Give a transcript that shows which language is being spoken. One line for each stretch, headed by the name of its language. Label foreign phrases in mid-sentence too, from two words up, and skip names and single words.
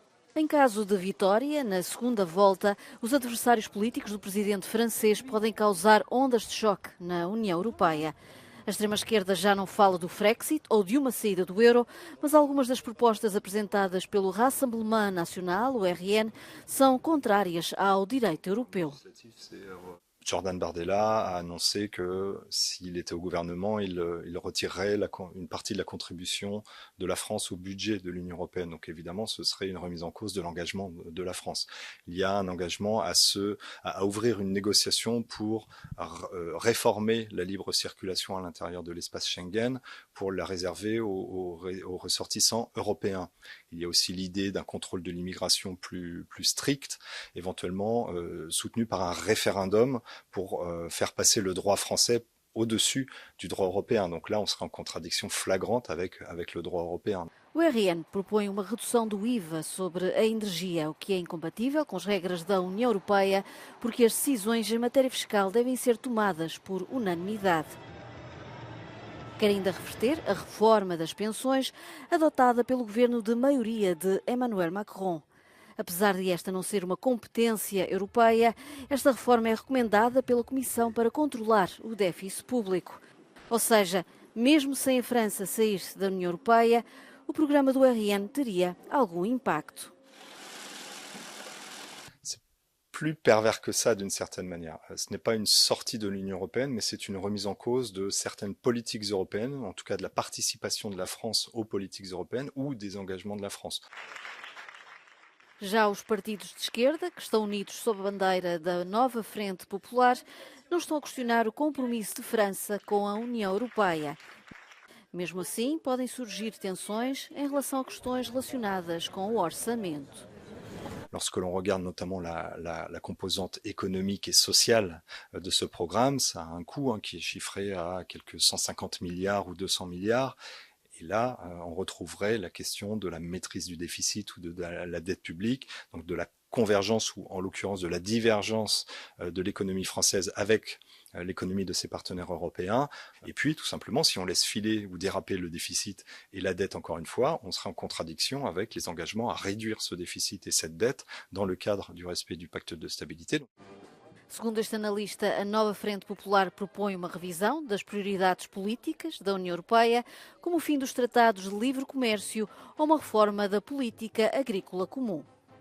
Portuguese: Em caso de vitória, na segunda volta, os adversários políticos do presidente francês podem causar ondas de choque na União Europeia. A extrema-esquerda já não fala do Frexit ou de uma saída do euro, mas algumas das propostas apresentadas pelo Rassemblement National, o RN, são contrárias ao direito europeu.
French: Jordan Bardella a annoncé que s'il était au gouvernement, il retirerait une partie de la contribution de la France au budget de l'Union européenne. Donc évidemment, ce serait une remise en cause de l'engagement de la France. Il y a un engagement à ouvrir une négociation pour réformer la libre circulation à l'intérieur de l'espace Schengen, pour la réserver aux ressortissants européens. Il y a aussi l'idée d'un contrôle de l'immigration plus strict, éventuellement soutenu par un référendum pour faire passer le droit français au-dessus du droit européen. Donc là, on serait en contradiction flagrante avec le droit européen.
Portuguese: O RN propõe uma redução do IVA sobre a energia, o que é incompatível com as regras da União Europeia, porque as decisões em matéria fiscal devem ser tomadas por unanimidade. Quer ainda reverter a reforma das pensões adotada pelo governo de maioria de Emmanuel Macron. Apesar de esta não ser uma competência europeia, esta reforma é recomendada pela Comissão para controlar o déficit público. Ou seja, mesmo sem a França sair da União Europeia, o programa do RN teria algum impacto.
French: Plus pervers que ça d'une certaine manière. Ce n'est pas une sortie de l'Union européenne, mais c'est une remise en cause de certaines politiques européennes, en tout cas de la participation de la France aux politiques européennes ou des engagements de la France.
Portuguese: Já os partidos de esquerda, que estão unidos sob a bandeira da Nova Frente Popular, não estão a questionar o compromisso de França com a União Europeia. Mesmo assim, podem surgir tensões em relação a questões relacionadas com o orçamento.
French: Lorsque l'on regarde notamment la composante économique et sociale de ce programme, ça a un coût qui est chiffré à quelques 150 milliards ou 200 milliards. Et là, on retrouverait la question de la maîtrise du déficit ou de la dette publique, donc de la convergence ou en l'occurrence de la divergence de l'économie française avec l'économie de ses partenaires européens. Et puis, tout simplement, si on laisse filer ou déraper le déficit et la dette encore une fois, on serait en contradiction avec les engagements à réduire ce déficit et cette dette dans le cadre du respect du pacte de stabilité.
Portuguese: Segundo este analista, a Nova Frente Popular propõe uma revisão das prioridades políticas da União Europeia, como o fim dos tratados de livre comércio ou uma reforma da política agrícola comum.